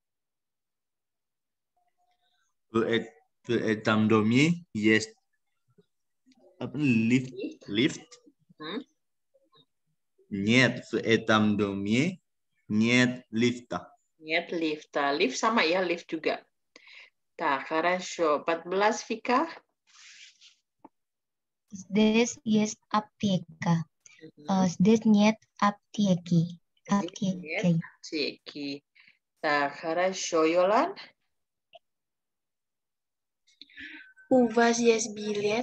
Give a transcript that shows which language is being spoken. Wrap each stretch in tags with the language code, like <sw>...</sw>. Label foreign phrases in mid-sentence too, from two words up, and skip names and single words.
<ru>В этом доме есть лифт. Нет, в этом доме нет лифта. Нет лифта.</ru> <id>Lift sama ya, lift juga.</id> <ru>Так, хорошо. 14, Vika. Здесь есть аптека. Здесь нет аптеки. Аптеки. Аптеки. Так, хорошо. Yolan? У вас есть билет?</ru>